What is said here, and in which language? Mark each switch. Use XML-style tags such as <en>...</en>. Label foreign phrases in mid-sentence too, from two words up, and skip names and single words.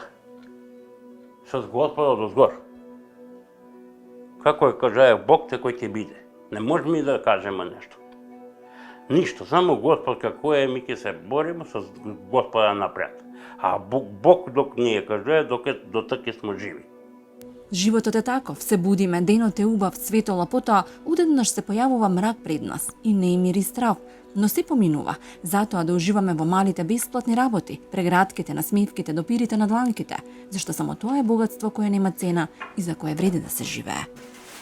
<sr>Sa Gospoda do zgor. Kako je kaže Bog te koji ti bide. Ne možemo mi da kažemo nešto. Ništa, samo Gospod kako je, mi se borimo sa Gospoda napred. A Bog dok nije kaže, do таки smo živi.</sr> <mk>Животот е таков, се будиме, денот е убав, светола, потоа удеднаш се појавува мрак пред нас и не мири страв, но се поминува, затоа да уживаме во малите бесплатни работи, прегратките, насмевките, допирите на дланките, зашто само тоа е богатство кое нема цена и за кое вреди да се живее.</mk>